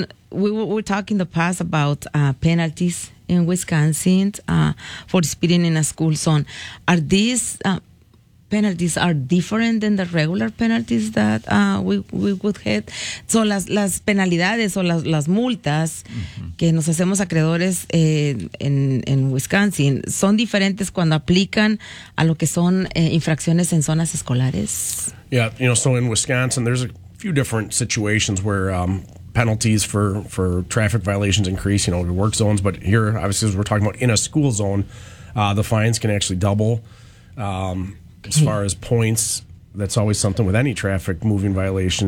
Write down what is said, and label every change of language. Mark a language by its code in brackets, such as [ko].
[en] We were talking the past about penalties in Wisconsin for speeding in a school zone. Are these penalties are different than the regular penalties that we would get? [es] So las penalidades o las multas uh-huh. que nos hacemos acreedores en Wisconsin, ¿son diferentes cuando aplican a lo que son infracciones en zonas escolares? [en] Yeah, you know, so in Wisconsin there's a few different situations where penalties for traffic violations increase, you know, in work zones, but here obviously, as we're talking about in a school zone, the fines can actually double. As far as points, that's always something with any traffic moving violation.